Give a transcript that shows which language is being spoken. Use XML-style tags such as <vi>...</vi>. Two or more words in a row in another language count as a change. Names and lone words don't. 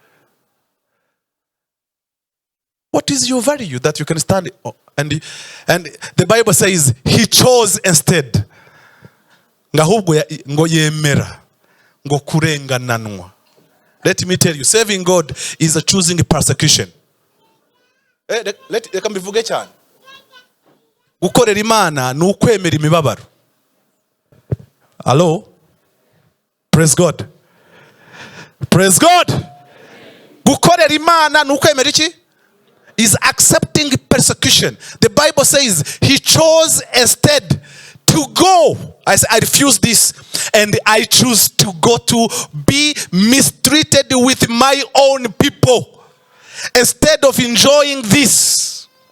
<en>What is your value that you can stand? And the Bible says he chose instead. Let me tell you, serving God is a choosing persecution.</en> <rw>Reka mbivuge cyane. Gukorera Imana ni ukwemera imibabaro.</rw> <en>Hello? Praise God. Praise God.</en> <rw>Gukorera Imana ni ukwemera iki?</rw> <en>Is accepting persecution. The Bible says he chose instead to go. I refuse this and I choose to go to be mistreated with my own people instead of enjoying this.</en>